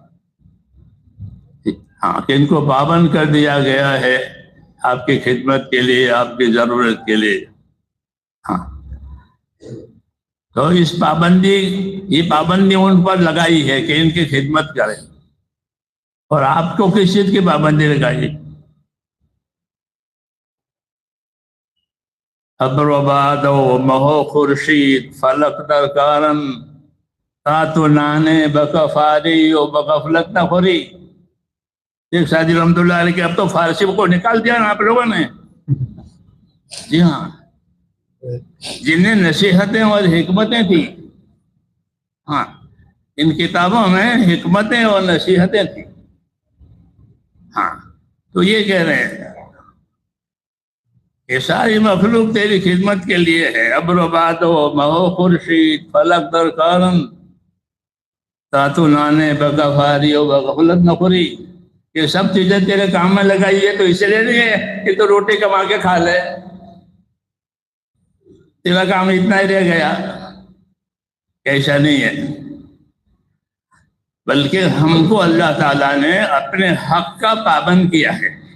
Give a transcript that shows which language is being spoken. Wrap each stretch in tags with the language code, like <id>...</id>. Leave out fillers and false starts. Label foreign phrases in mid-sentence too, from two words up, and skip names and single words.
<ur>ہاں، کہ ان کو پابند کر دیا گیا ہے آپ کی خدمت کے لیے، آپ کی ضرورت کے لیے. ہاں، تو یہ پابندی ان پر لگائی ہے کہ ان کی خدمت کریں. اور آپ کو کس چیز کی پابندی لگائی؟</ur> <fa>ابر و باد و مہو خورشید فلک در کارن تاتو نانے بکفاری و بغفلت نہ خوری.</fa> <ur>ایک سادی رحمۃ اللہ علیہ کہ اب تو فارسی کو نکال دیا نا آپ لوگوں نے. جی ہاں، جنہیں نصیحتیں اور حکمتیں تھیں. ہاں، ان کتابوں میں حکمتیں اور نصیحتیں تھیں. ہاں، تو یہ کہہ رہے ہیں کہ ساری مخلوق تیری خدمت کے لیے ہے.</ur> <fa>ابر و باد و مہو خورشید فلک در کارن تاتو نانے بغفاری و بغفلت نہ خوری.</fa> <ur>یہ سب چیزیں تیرے کام میں لگائی ہے تو اس لیے نہیں ہے کہ تو روٹی کما کے کھا لے، تیرا کام اتنا ہی رہ گیا. ایسا نہیں ہے، بلکہ ہم کو اللہ تعالیٰ نے اپنے حق کا پابند کیا ہے.</ur>